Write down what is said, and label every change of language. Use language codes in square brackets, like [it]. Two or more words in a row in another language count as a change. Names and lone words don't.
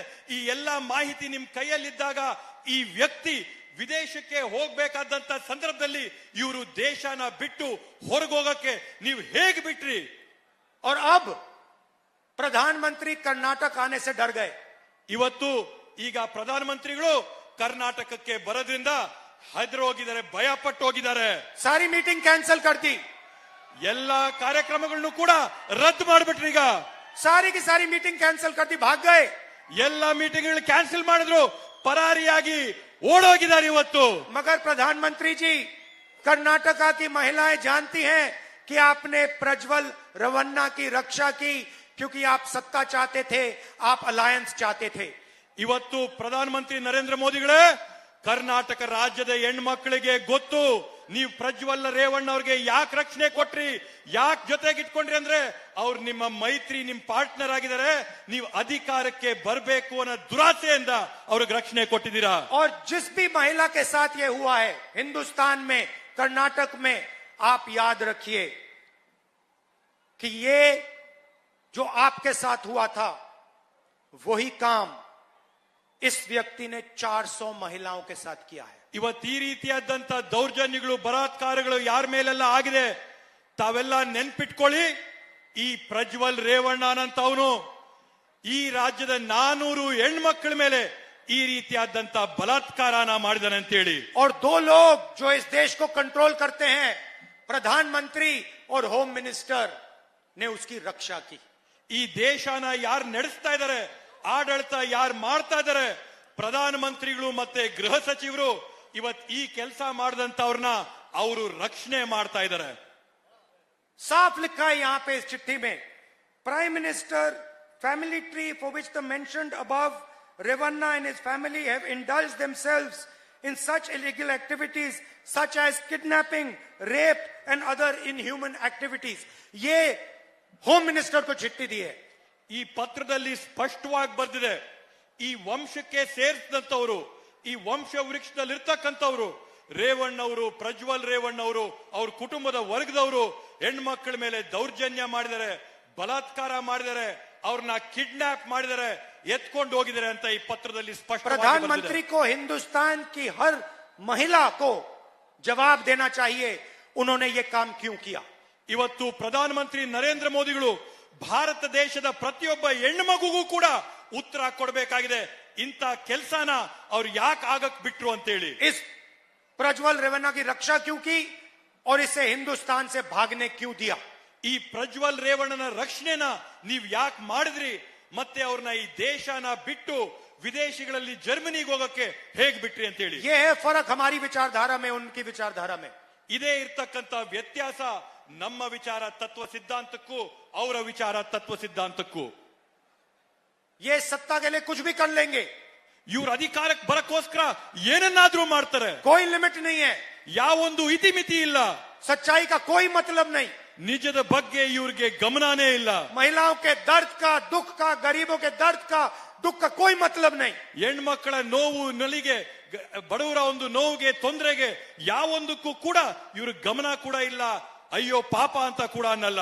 [kn] ಈ ಎಲ್ಲಾ ಮಾಹಿತಿ ನಿಮ್ ಕೈಯಲ್ಲಿದ್ದಾಗ ಈ ವ್ಯಕ್ತಿ ವಿದೇಶಕ್ಕೆ ಹೋಗ್ಬೇಕಾದಂತ ಸಂದರ್ಭದಲ್ಲಿ ಇವರು ದೇಶನ ಬಿಟ್ಟು ಹೊರಗೋಗಕ್ಕೆ ನೀವು ಹೇಗೆ ಬಿಟ್ರಿ? [hi] और अब प्रधानमंत्री कर्नाटक आने से डर गए। [kn] ಇವತ್ತು ಈಗ ಪ್ರಧಾನಮಂತ್ರಿಗಳು ಕರ್ನಾಟಕಕ್ಕೆ ಬರೋದ್ರಿಂದ ಹೆದರಿ ಹೋಗಿದ್ದಾರೆ, ಭಯ ಪಟ್ಟು ಹೋಗಿದ್ದಾರೆ। [hi] सारी मीटिंग कैंसिल कर दी, [kn] ಎಲ್ಲಾ ಕಾರ್ಯಕ್ರಮಗಳನ್ನು ಕೂಡ ರದ್ದು ಮಾಡಿಬಿಟ್ರಿ। ಈಗ [hi] सारी की सारी मीटिंग कैंसिल कर दी, भाग गए। [kn] ಎಲ್ಲಾ ಮೀಟಿಂಗ್ಗಳು ಕ್ಯಾನ್ಸಲ್ ಮಾಡಿದ್ರು, ಪರಾರಿಯಾಗಿ ಓಡೋಗಿದ್ದಾರೆ ಇವತ್ತು। [hi] मगर प्रधानमंत्री जी, कर्नाटका की महिलाएं जानती हैं कि आपने प्रज्वल रवन्ना की रक्षा की क्योंकि आप सत्ता चाहते थे, आप अलायंस चाहते थे। [kn] ಇವತ್ತು ಪ್ರಧಾನಮಂತ್ರಿ ನರೇಂದ್ರ ಮೋದಿಗಳೇ, ಕರ್ನಾಟಕ ರಾಜ್ಯದ ಹೆಣ್ಮಕ್ಳಿಗೆ ಗೊತ್ತು ನೀವು ಪ್ರಜ್ವಲ್ ರೇವಣ್ಣ ಅವ್ರಿಗೆ ಯಾಕೆ ರಕ್ಷಣೆ ಕೊಟ್ರಿ, ಯಾಕೆ ಜೊತೆಗೆ ಇಟ್ಕೊಂಡ್ರಿ ಅಂದ್ರೆ ಅವ್ರು ನಿಮ್ಮ ಮೈತ್ರಿ, ನಿಮ್ ಪಾರ್ಟ್ನರ್ ಆಗಿದ್ದಾರೆ, ನೀವು ಅಧಿಕಾರಕ್ಕೆ ಬರಬೇಕು ಅನ್ನೋ ದುರಾಸೆಯಿಂದ ಅವ್ರಿಗೆ ರಕ್ಷಣೆ ಕೊಟ್ಟಿದ್ದೀರಾ। [hi] और जिस भी महिला के साथ ये हुआ है हिंदुस्तान में, कर्नाटक में, आप याद रखिए कि ये जो आपके साथ हुआ था वही काम इस व्यक्ति ने 400 महिलाओं के साथ किया है। [kn] ಇವತ್ತು ಈ ರೀತಿಯಾದಂತ ದೌರ್ಜನ್ಯಗಳು ಬಲಾತ್ಕಾರಗಳು ಯಾರ ಮೇಲೆಲ್ಲ ಆಗಿದೆ ತಾವೆಲ್ಲ ನೆನ್ಪಿಟ್ಕೊಳ್ಳಿ. ಈ ಪ್ರಜ್ವಲ್ ರೇವಣ್ಣ ಅಂತವನು ಈ ರಾಜ್ಯದ 400 ಹೆಣ್ಮಕ್ಳ ಮೇಲೆ ಈ ರೀತಿಯಾದಂತ ಬಲಾತ್ಕಾರನ ಮಾಡಿದಾನೆ ಅಂತ ಹೇಳಿ. [hi] और दो लोग जो इस देश को कंट्रोल करते हैं, प्रधानमंत्री और [en] home minister, [hi] ने उसकी रक्षा की. [kn] ಈ ದೇಶನ ಯಾರು ನಡೆಸ್ತಾ ಇದ್ದಾರೆ, ಆಡಳಿತ ಯಾರು ಮಾಡ್ತಾ ಇದ್ದಾರೆ, ಪ್ರಧಾನಮಂತ್ರಿಗಳು ಮತ್ತೆ ಗೃಹ ಸಚಿವರು ಇವತ್ತು ಈ ಕೆಲಸ ಮಾಡಿದಂತವ್ರನ್ನ ಅವರು ರಕ್ಷಣೆ ಮಾಡ್ತಾ ಇದ್ದಾರೆ. [hi] साफ लिखा है यहां पे इस चिट्ठी में, [en] prime minister family tree for which the mentioned above Revanna and his family have indulged themselves in such illegal activities such as kidnapping, rape and other inhuman activities. [hi] ये [en] home minister [hi] को चिट्ठी दी है. [kn] ಈ ಪತ್ರದಲ್ಲಿ ಸ್ಪಷ್ಟವಾಗಿ ಬರೆದಿದೆ, ಈ ವಂಶಕ್ಕೆ ಸೇರಿಸಿದಂತವರು, ಈ ವಂಶ ವೃಕ್ಷದಲ್ಲಿ ಇರ್ತಕ್ಕಂಥವ್ರು ರೇವಣ್ಣವರು, ಪ್ರಜ್ವಲ್ ರೇವಣ್ಣವರು, ಅವ್ರ ಕುಟುಂಬದ ವರ್ಗದವರು ಹೆಣ್ಮಕ್ಳ ಮೇಲೆ ದೌರ್ಜನ್ಯ ಮಾಡಿದ್ದಾರೆ, ಬಲಾತ್ಕಾರ ಮಾಡಿದ್ದಾರೆ, ಅವ್ರನ್ನ ಕಿಡ್ನಾಪ್ ಮಾಡಿದ್ದಾರೆ, ಎತ್ಕೊಂಡು ಹೋಗಿದ್ದಾರೆ ಅಂತ ಈ ಪತ್ರದಲ್ಲಿ ಸ್ಪಷ್ಟವಾಗಿ ಬರೆದಿದೆ. [hi] प्रधानमंत्री को हिंदुस्तान की हर महिला को जवाब देना चाहिए उन्होंने ये काम क्यों किया. [kn] ಇವತ್ತು ಪ್ರಧಾನಮಂತ್ರಿ ನರೇಂದ್ರ ಮೋದಿಗಳು ಭಾರತ ದೇಶದ ಪ್ರತಿಯೊಬ್ಬ ಹೆಣ್ಣು ಮಗುಗೂ ಕೂಡ ಉತ್ತರ ಕೊಡಬೇಕಾಗಿದೆ, ಇಂಥ ಕೆಲಸನ ಅವ್ರು ಯಾಕೆ ಆಗಕ್ ಬಿಟ್ರು ಅಂತ ಹೇಳಿ. [hi] इस प्रज्वल रेवन्ना की रक्षा क्यों की और इसे हिंदुस्तान से भागने क्यों दिया. [kn] ಈ ಪ್ರಜ್ವಲ್ ರೇವಣ್ಣನ ರಕ್ಷಣೆನ ನೀವ್ ಯಾಕೆ ಮಾಡಿದ್ರಿ, ಮತ್ತೆ ಅವ್ರನ್ನ ಈ ದೇಶನ ಬಿಟ್ಟು ವಿದೇಶಗಳಲ್ಲಿ ಜರ್ಮನಿಗೆ ಹೋಗಕ್ಕೆ ಹೇಗ್ ಬಿಟ್ರಿ ಅಂತ ಹೇಳಿ. [hi] ये है फर्क हमारी विचारधारा में उनकी विचारधारा में. [kn] ಇದೇ ಇರ್ತಕ್ಕಂತ ವ್ಯತ್ಯಾಸ ನಮ್ಮ ವಿಚಾರ ತತ್ವ ಸಿದ್ಧಾಂತಕ್ಕೂ ಅವರ ವಿಚಾರ ತತ್ವ ಸಿದ್ಧಾಂತಕ್ಕೂ. [hi] ये सत्ता के लिए कुछ भी कर लेंगे, [kn] ಇವ್ರ ಅಧಿಕಾರಕ್ಕೆ ಬರಕ್ಕೋಸ್ಕರ ಏನನ್ನಾದ್ರೂ ಮಾಡ್ತಾರೆ, [hi] कोई लिमिट नहीं है, [kn] ಯಾವೊಂದು ಇತಿಮಿತಿ ಇಲ್ಲ, [hi] सच्चाई का कोई मतलब नहीं, [kn] ನಿಜದ ಬಗ್ಗೆ ಇವ್ರಿಗೆ ಗಮನನೇ ಇಲ್ಲ, [hi] महिलाओं के दर्द का, दुख का, गरीबों के दर्द का, दुख का कोई मतलब नहीं. [kn] ಹೆಣ್ಮಕ್ಕಳ ನೋವು ನಲಿಗೆ, ಬಡವರ ಒಂದು ನೋವಿಗೆ, ತೊಂದರೆಗೆ ಯಾವೊಂದಕ್ಕೂ ಕೂಡ ಇವ್ರ ಗಮನ ಕೂಡ ಇಲ್ಲ, ಅಯ್ಯೋ ಪಾಪ ಅಂತ ಕೂಡ ಅನ್ನಲ್ಲ.